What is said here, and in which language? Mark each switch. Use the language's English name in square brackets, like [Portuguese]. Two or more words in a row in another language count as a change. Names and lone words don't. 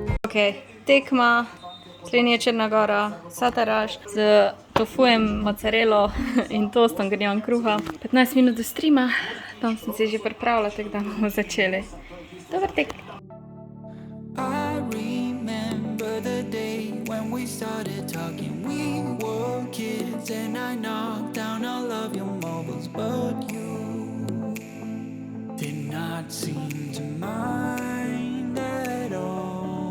[Slovenian] Ok, tekma, Slovenija, Črna Gora, Sataraš z tofujem, mozzarello in tostom grnjon kruha. 15 minut do streama, tam sem se že pripravila, tako da bomo začeli. Dober tek! [English] I remember the day when we started talking. We were kids and I knocked down all of your mobiles, but you did not seem to mind at all.